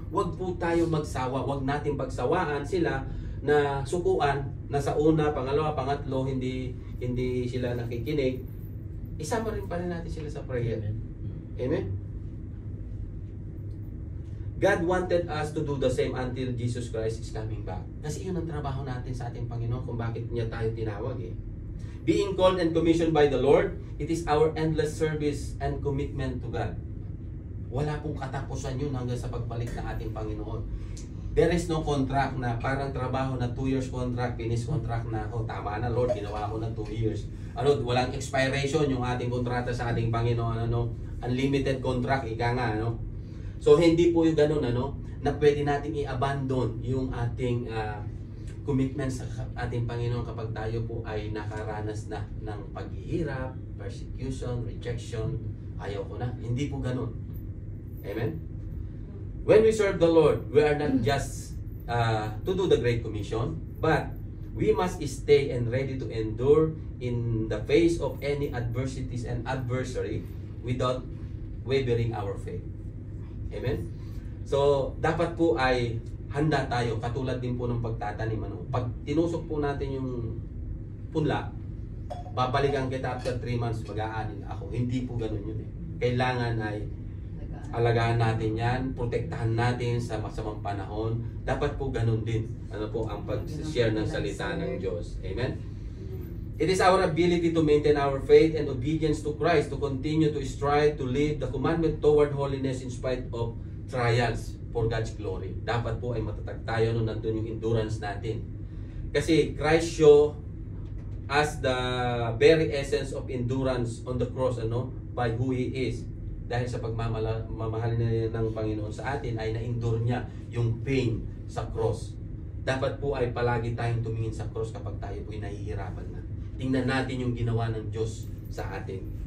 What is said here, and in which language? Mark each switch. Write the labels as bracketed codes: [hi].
[tl] Huwag po tayo magsawa. Huwag natin pagsawaan sila na sukuan na sa una, pangalawa, pangatlo, hindi sila nakikinig. Isama rin pa rin natin sila sa prayer. Amen? [en] God wanted us to do the same until Jesus Christ is coming back. [tl] Kasi yun ang trabaho natin sa ating Panginoon kung bakit niya tayo tinawag eh. [en] Being called and commissioned by the Lord, it is our endless service and commitment to God. [tl] Wala pong katapusan yun hanggang sa pagbalik ng ating Panginoon. [en] There is no contract [tl] na parang trabaho na [en] 2 years contract, finish contract na ako. [tl] Tama na Lord, ginawa ko ng 2 years. Walang expiration yung ating kontrata sa ating Panginoon. Unlimited contract, ika nga. So hindi po yung ganun na pwede nating i-abandon yung ating commitment sa ating Panginoon kapag tayo po ay nakaranas na ng paghihirap, persecution, rejection. Ayaw ko na. Hindi po ganun. Amen? [en] When we serve the Lord, we are not just to do the Great Commission, but we must stay and ready to endure in the face of any adversities and adversary without wavering our faith. Amen? [tl] So, dapat po ay handa tayo, katulad din po ng pagtatanim. Pag tinusok po natin yung punla, babalikan kita after 3 months, mag-aanin ako. Hindi po ganun yun eh. Kailangan ay alagaan natin yan, protektahan natin sa masamang panahon. Dapat po ganun din. Ang pag-share ng salita ng Diyos. Amen? [en] It is our ability to maintain our faith and obedience to Christ to continue to strive to live the commandment toward holiness in spite of trials for God's glory. [tl] Dapat po ay matatag tayo nung nandun yung endurance natin. [en] Kasi Christ show as the very essence of endurance on the cross by who He is. [tl] Dahil sa pagmamahal ng Panginoon sa atin ay na-endure niya yung pain sa cross. Dapat po ay palagi tayong tumingin sa cross kapag tayo po ay nahihirapan na. Tingnan natin yung ginawa ng Diyos sa atin.